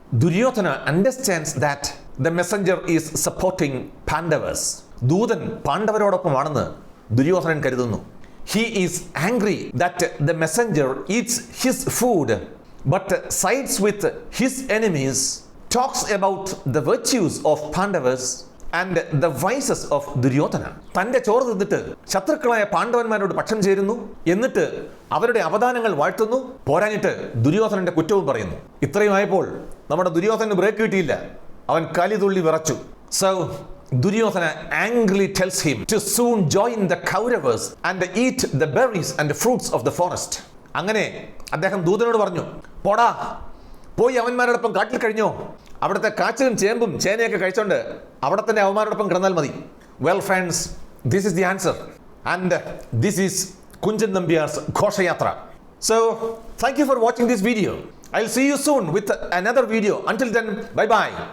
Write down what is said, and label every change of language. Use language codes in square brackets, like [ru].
[en] Duryodhana understands that the messenger is supporting Pandavas. [ml] ദൂതൻ പാണ്ഡവരോടൊപ്പമാണെന്ന് ദുര്യോധനൻ കരുതുന്നു. [en] He is angry that the messenger eats his food but sides with his enemies, talks about the virtues of Pandavas and the vices of Duryodhana. [ml] തന്റെ ചോറ് തിന്നിട്ട് ശത്രുക്കളായ പാണ്ഡവന്മാരോട് പക്ഷം ചേരുന്നു, എന്നിട്ട് അവരുടെ അവദാനങ്ങൾ വാഴ്ത്തുന്നു, പോരാഞ്ഞിട്ട് ദുര്യോധനന്റെ കുറ്റവും പറയുന്നു. ഇത്രയുമായപ്പോൾ നമ്മുടെ ദുര്യോധനന് ബ്രേക്ക് കിട്ടിയില്ല. അവൻ കലിതുള്ളി വിറച്ചു. [en] So Duryodhana angrily tells him to soon join the Kauravas and eat the berries and fruits of the forest. [ml] അങ്ങനെ അദ്ദേഹം ദൂതനോട് പറഞ്ഞു, പോടാ, പോയി അവന്മാരോടൊപ്പം കാട്ടിൽ കഴിഞ്ഞോ, അവിടുത്തെ കാച്ചിലും ചേമ്പും ചേനയൊക്കെ കഴിച്ചോണ്ട് അവിടെ തന്നെ അവന്മാരോടൊപ്പം കിടന്നാൽ മതി. [en] Well friends, this is the answer and this is Kunchan Nambiar's Ghoshayathra. So thank you for watching this video. I'll see you soon with another video. Until then, bye bye.